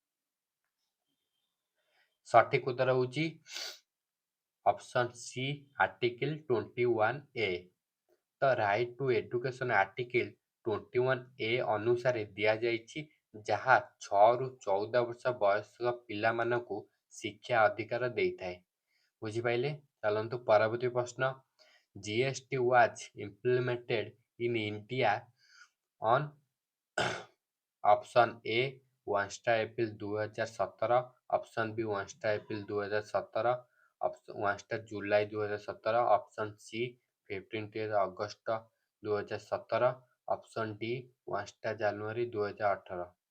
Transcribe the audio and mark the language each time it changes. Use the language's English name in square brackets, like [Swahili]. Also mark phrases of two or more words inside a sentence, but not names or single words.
[Odia] ସଠିକ୍ ଉତ୍ତର ହେଉଛି [English] option C article 21A. [Odia] ତ [English] Right to Education Article 21A [Odia] ଅନୁସାରେ ଦିଆଯାଇଛି, ଯାହା 6ରୁ 14 ବର୍ଷ ବୟସ୍କ ପିଲାମାନଙ୍କୁ ଶିକ୍ଷା ଅଧିକାର ଦେଇଥାଏ। ବୁଝିପାରିଲେ? ଚାଲନ୍ତୁ ପରବର୍ତ୍ତୀ ପ୍ରଶ୍ନ, [English] GST was implemented in India on option A 1 April 2017, option B 1 April 2017, option 1 July 2017, option C 15 August 2017, option D 1 January 2018.